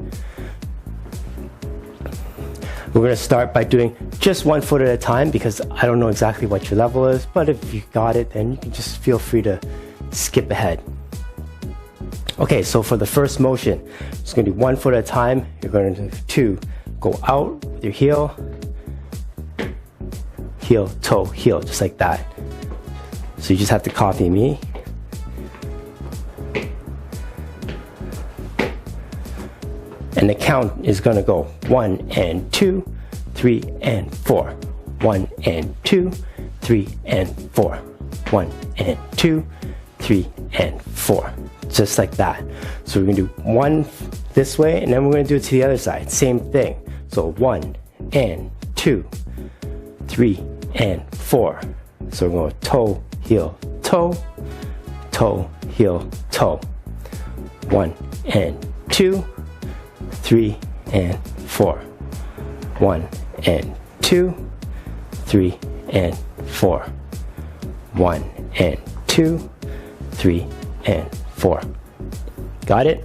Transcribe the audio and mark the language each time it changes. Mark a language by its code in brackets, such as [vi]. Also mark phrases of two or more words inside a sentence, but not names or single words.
[en] We're going to start by doing just 1 foot at a time because I don't know exactly what your level is, but if you got it, then you can just feel free to skip ahead. Okay, so for the first motion, just going to do 1 foot at a time. You're going to go out with your heel, heel, toe, heel, just like that. So you just have to copy me. And the count is going to go 1 and 2, 3 and 4. 1 and 2, 3 and 4. 1 and 2, 3 and 4. Just like that. So we're going to do 1 this way, and then we're going to do it to the other side. Same thing. So 1 and 2, 3 and 4. So we're going toe, heel, toe, toe, heel, toe. 1 and 2, 3 and 4. 1 and 2, 3 and 4. 1 and 2, 3 and 4. Got it?